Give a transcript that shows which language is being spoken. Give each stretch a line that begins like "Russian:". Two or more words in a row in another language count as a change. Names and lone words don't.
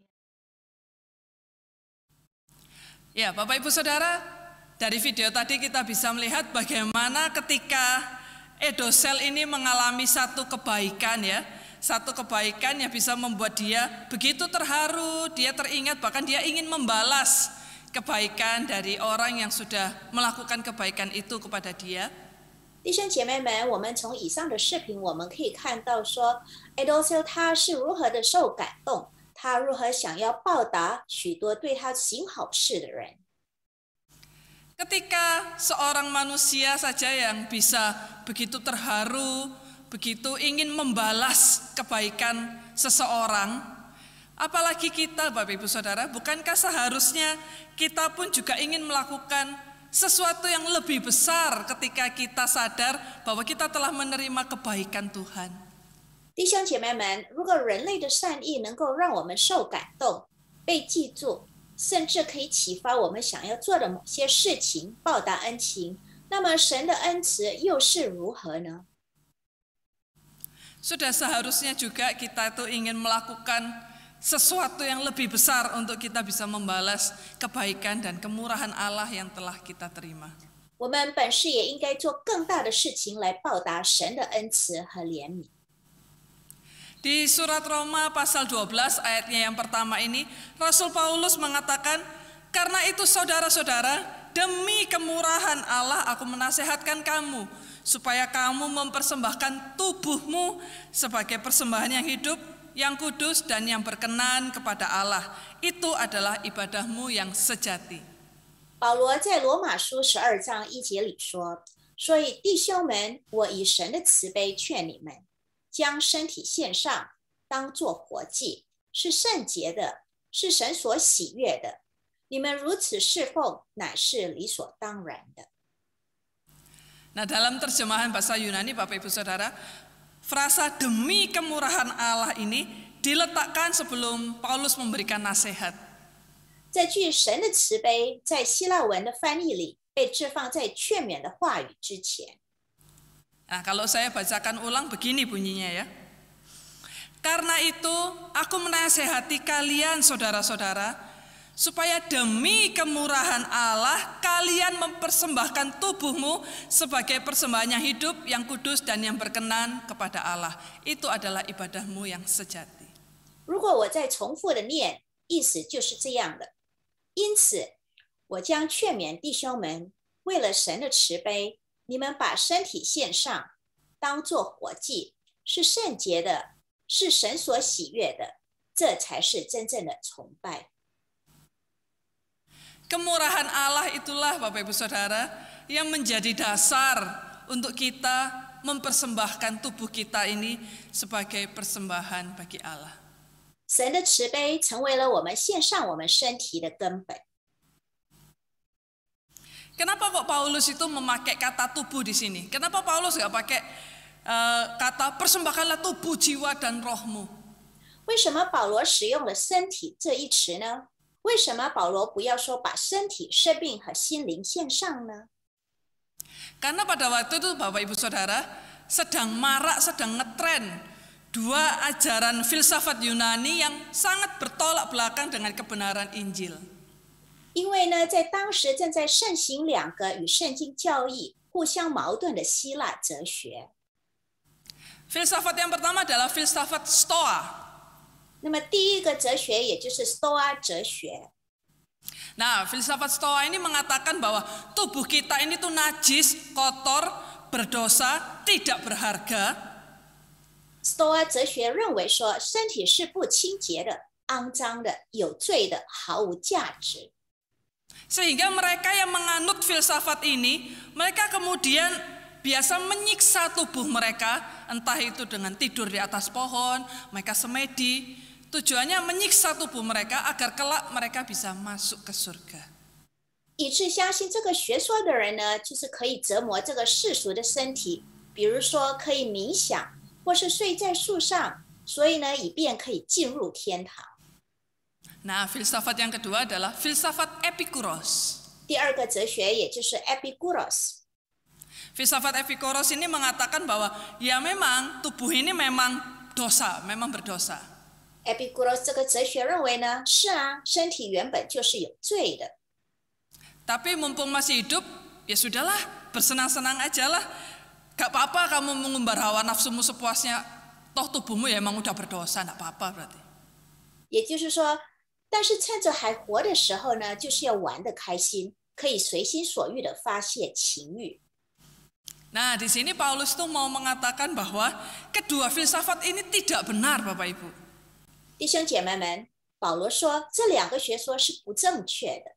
Indonesian: Ya, Bapak Ibu Saudara, dari video tadi kita bisa melihat bagaimana ketika Edocel ini mengalami satu kebaikan ya. Satu kebaikan yang bisa membuat dia begitu terharu, dia teringat, bahkan dia ingin membalas kebaikan dari orang yang sudah melakukan kebaikan itu kepada dia.
Chinese: 弟兄姐妹们，我们从以上的视频，我们可以看到说 ，Edocel 他是如何的受感动，他如何想要报答许多对他行好事的人。
Indonesian: Ketika seorang manusia saja yang bisa begitu terharu, begitu ingin membalas kebaikan seseorang, apalagi kita, Bapak Ibu Saudara, bukankah seharusnya kita pun juga ingin melakukan sesuatu yang lebih besar ketika kita sadar bahwa kita telah menerima kebaikan Tuhan?
Chinese: 弟兄姐妹们，如果人类的善意能够让我们受感动、被记住，甚至可以启发我们想要做的某些事情，报答恩情，那么神的恩慈又是如何呢？
Indonesian: Sudah seharusnya juga kita itu ingin melakukan sesuatu yang lebih besar untuk kita bisa membalas kebaikan dan kemurahan Allah yang telah kita terima.
Chinese: 我们本是也应该做更大的事情来报答神的恩慈和怜悯。
Indonesian: Di surat Roma pasal 12 ayatnya yang pertama ini, Rasul Paulus mengatakan, karena itu saudara-saudara, demi kemurahan Allah aku menasehatkan kamu, supaya kamu mempersembahkan tubuhmu sebagai persembahan yang hidup, yang kudus dan yang berkenan kepada Allah. Itu adalah ibadahmu yang sejati.
Chinese: 保罗在罗马书12章1节里说：“所以弟兄们，我以神的慈悲劝你们，将身体献上，当作活祭，是圣洁的，是神所喜悦的。你们如此侍奉，乃是理所当然的。”
Indonesian: Nah, dalam terjemahan bahasa Yunani, Bapak Ibu Saudara, frasa demi kemurahan Allah ini diletakkan sebelum Paulus memberikan nasihat.
Chinese: 这句神的慈悲在希腊文的翻译里被置放在劝勉的话语之前。
Indonesian: Nah, kalau saya bacakan ulang begini bunyinya ya. Karena itu aku menasehati kalian saudara-saudara, supaya demi kemurahan Allah kalian mempersembahkan tubuhmu sebagai persembahan yang hidup, yang kudus dan yang berkenan kepada Allah. Itu adalah ibadahmu yang sejati.
Chinese: 如果我再重复的念，意思就是这样的。因此，我将劝勉弟兄们，为了神的慈悲，你们把身体献上，当作活祭，是圣洁的，是神所喜悦的，这才是真正的崇拜。
Indonesian: Kemurahan Allah itulah Bapak Ibu Saudara yang menjadi dasar untuk kita mempersembahkan tubuh kita ini sebagai persembahan bagi Allah.
Chinese: 神的慈悲成为了我们献上我们身体的根本。
Indonesian: Kenapa kok Paulus itu memakai kata tubuh di sini? Kenapa Paulus nggak pakai kata persembahkanlah tubuh, jiwa dan rohmu?
Chinese: 为什么保罗使用了身体这一词呢？为什么保罗不要说把身体、生命和心灵献上呢？
Indonesian: Karena pada waktu itu Bapak Ibu Saudara sedang marak, sedang ngetren dua ajaran filsafat Yunani yang sangat bertolak belakang dengan kebenaran Injil.
Chinese: 因为呢，在当时正在盛行两个与圣经教义互相矛盾的希腊哲学。
Indonesian: Filsafat yang pertama adalah filsafat Stoa.
Chinese: 那么第一个哲学也就是 Stoa 哲学。
Indonesian: Nah, filsafat Stoa ini mengatakan bahwa tubuh kita ini tuh najis, kotor, berdosa, tidak berharga.
Chinese: Stoa 哲学认为说，身体是不清洁的、肮脏的、有罪的、毫无价值。
Indonesian: Sehingga mereka yang menganut filsafat ini, mereka kemudian biasa menyiksa tubuh mereka, entah itu dengan tidur di atas pohon, mereka semedi. Tujuannya menyiksa tubuh mereka agar kelak mereka bisa masuk ke surga.
Chinese: 以致相信这个学说的人呢，就是可以折磨这个世俗的身体，比如说可以冥想，或是睡在树上，所以呢，以便可以进入天堂。
Indonesian: Nah, filsafat yang kedua adalah filsafat Epikuros.
Chinese: 第二个哲学也就是 Epikuros。
Indonesian: Filsafat Epikuros ini mengatakan bahwa ya memang tubuh ini memang dosa, memang berdosa.
Chinese: Epikuros 这个哲学认为呢，是啊，身体原本就是有罪的。
Indonesian: Tapi mumpung masih hidup, ya sudahlah, bersenang-senang aja lah. Gak apa-apa kamu mengumbar hawa nafsumu sepuasnya, toh tubuhmu ya emang udah berdosa, gak apa-apa berarti.
Chinese: 也就是说，但是趁着还活的时候呢，就是要玩得开心，可以随心所欲地发泄情欲。
Indonesian: Nah, di sini Paulus tuh mau mengatakan bahwa kedua filsafat ini tidak benar, Bapak Ibu.
Chinese: 弟兄姐妹们，保罗说这两个学说是不正确的。